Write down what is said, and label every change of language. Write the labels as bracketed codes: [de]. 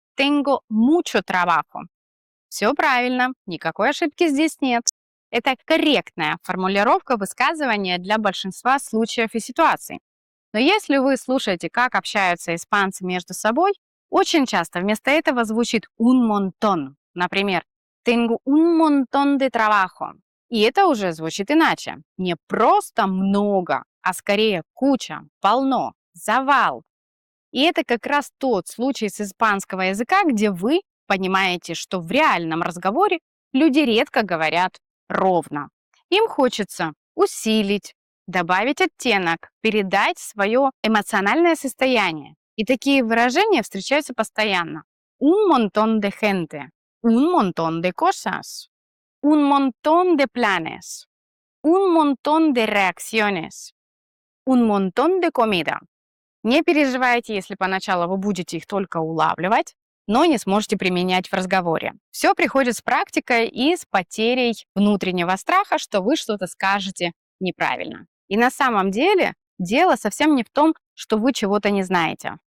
[es] Tengo mucho trabajo. [ru] Все правильно, никакой ошибки здесь нет. Это корректная формулировка высказывания для большинства случаев и ситуаций. Но если вы слушаете, как общаются испанцы между собой, очень часто вместо этого звучит un montón. [es] Например, tengo un montón de trabajo. [ru] И это уже звучит иначе. Не просто много, а скорее куча, полно, завал. И это как раз тот случай с испанского языка, где вы понимаете, что в реальном разговоре люди редко говорят ровно. Им хочется усилить, добавить оттенок, передать свое эмоциональное состояние. И такие выражения встречаются постоянно. [es] Un montón de gente, un montón de cosas, un montón de planes, un montón de reacciones, un montón de comida. [ru] Не переживайте, если поначалу вы будете их только улавливать, но не сможете применять в разговоре. Все приходит с практикой и с потерей внутреннего страха, что вы что-то скажете неправильно. И на самом деле дело совсем не в том, что вы чего-то не знаете.